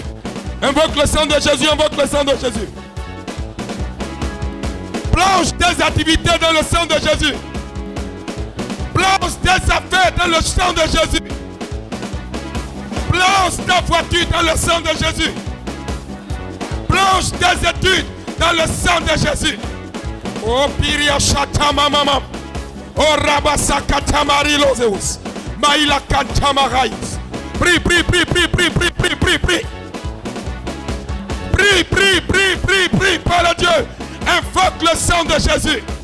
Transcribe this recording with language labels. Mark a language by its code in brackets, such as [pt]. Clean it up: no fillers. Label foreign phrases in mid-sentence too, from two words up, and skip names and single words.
[fr] Invoque le sang de Jésus, invoque le sang de Jésus. Plonge tes activités dans le sang de Jésus. Plonge tes affaires dans le sang de Jésus. Plonge ta voiture dans le sang de Jésus. Plonge tes études dans le sang de Jésus. Oh Piria Shatama Mama. Oh Rabasakata Marilozeus. Maïla Kantamarais. Prie, prie, prie, prie, prie, prie, prie, prie, prie. Prie, prie, prie, prie, prie, par Dieu. Invoque le sang de Jésus.